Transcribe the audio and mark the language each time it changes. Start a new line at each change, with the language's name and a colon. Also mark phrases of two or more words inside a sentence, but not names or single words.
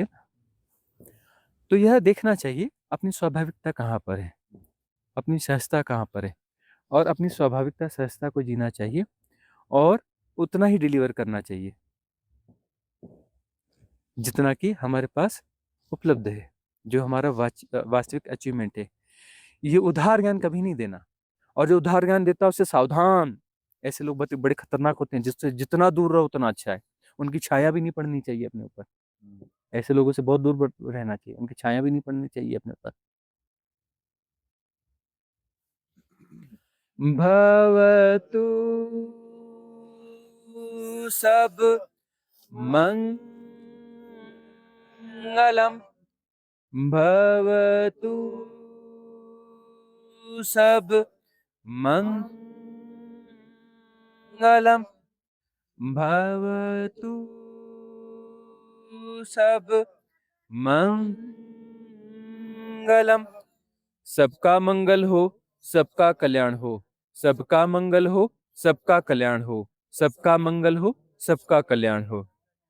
Hindi: तो यह देखना चाहिए अपनी स्वाभाविकता कहाँ पर है, अपनी सहजता कहाँ पर है, और अपनी स्वाभाविकता, सहजता को जीना चाहिए और उतना ही डिलीवर करना चाहिए, जितना कि हमारे पास उपलब्ध है, जो हमारा वास्तविक अचीवमेंट है। ये उधार ज्ञान कभी नहीं देना, और जो उधार ज्ञान देता है उससे सावधान। ऐसे लोग बड़े खतरनाक होते हैं, जिससे जितना दूर रहो उतना अच्छा है। उनकी छाया भी नहीं पड़नी चाहिए अपने ऊपर। ऐसे लोगों से बहुत दूर रहना चाहिए, उनकी छाया भी नहीं पड़नी चाहिए अपने ऊपर।
Pali: भवतु सब मंगलम, भवतु सब मंगलम, भवतु सब मंगलम।
Hindi: सबका मंगल हो, सबका कल्याण हो, सबका मंगल हो, सबका कल्याण हो, सबका मंगल हो, सबका कल्याण हो।